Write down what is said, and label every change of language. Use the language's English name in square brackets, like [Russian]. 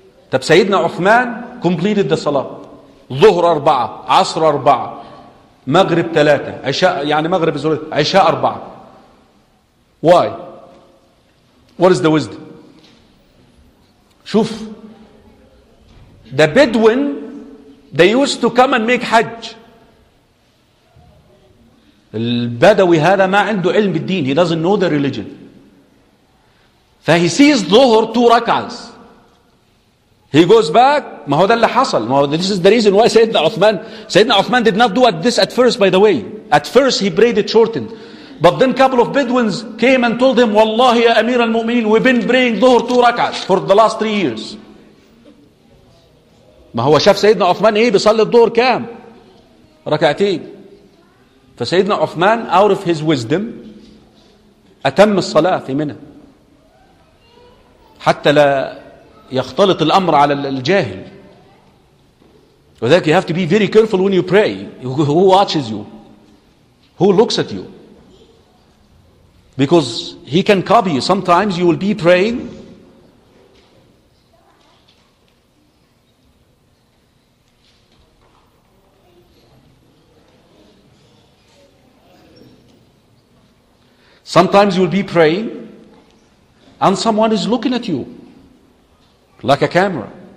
[English] Tab Sayyidina Uthman completed the Salah. Dhuhr arba'a, Asr arba'a, Maghrib talata, Isha arba'a. Why? What is the wisdom? Shuf. The Bedouin, they used to come and make Hajj. [Arabic] البدوي هذا ما عنده علم بالدين. [English] He doesn't know the religion. [Arabic] فهي sees ظهر two ركعات. [English] He goes back. [Arabic] ما هو ده اللي حصل. [English] This is the reason why سيدنا عثمان did not do this at first, by the way. At first he prayed it shortened. But then couple of Bedouins came and told him, [Arabic] والله يا أمير المؤمنين, [English] we've been praying ظهر two ركعات for the last 3 years. [Arabic] ما هو شاف سيدنا عثمان ايه بيصلي الظهر كام؟ ركعتين. فسيدنا عثمان out of his wisdom أتم الصلاة في منى حتى لا يختلط الأمر على الجاهل. [English] With that, you have to be very careful when you pray. Who watches you? Who looks at you? Because he can copy you. Sometimes you will be praying, sometimes you will be praying, and someone is looking at you like a camera.